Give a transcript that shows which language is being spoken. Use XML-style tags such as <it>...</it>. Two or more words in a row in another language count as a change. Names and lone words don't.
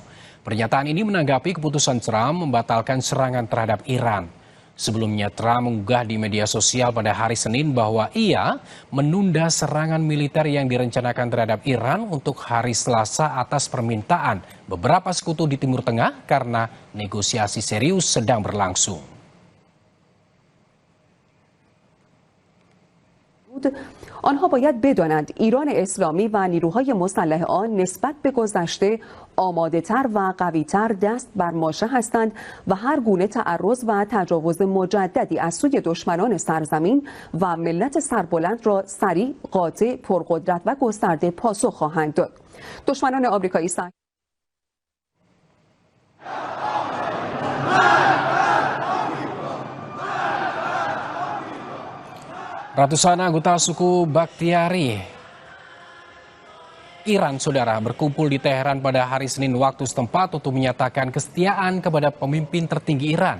<id>Pernyataan ini menanggapi keputusan Trump membatalkan serangan terhadap Iran. Sebelumnya Trump mengunggah di media sosial pada hari Senin bahwa ia menunda serangan militer yang direncanakan terhadap Iran untuk hari Selasa atas permintaan beberapa sekutu di Timur Tengah karena negosiasi serius sedang berlangsung.</id> <fa>آنها باید بدانند ایران اسلامی و نیروهای مسلح آن نسبت به گذشته آماده‌تر و قوی‌تر دست بر ماشه هستند و هر گونه تعرض و تجاوز مجددی از سوی دشمنان سرزمین و ملت سربلند را سریع، قاطع، پرقدرت و گسترده پاسخ خواهند داد. دشمنان آمریکایی</fa> <id>Ratusan anggota suku Bakhtiari Iran, Saudara, berkumpul di Teheran pada hari Senin waktu setempat untuk menyatakan kesetiaan kepada pemimpin tertinggi Iran.</id>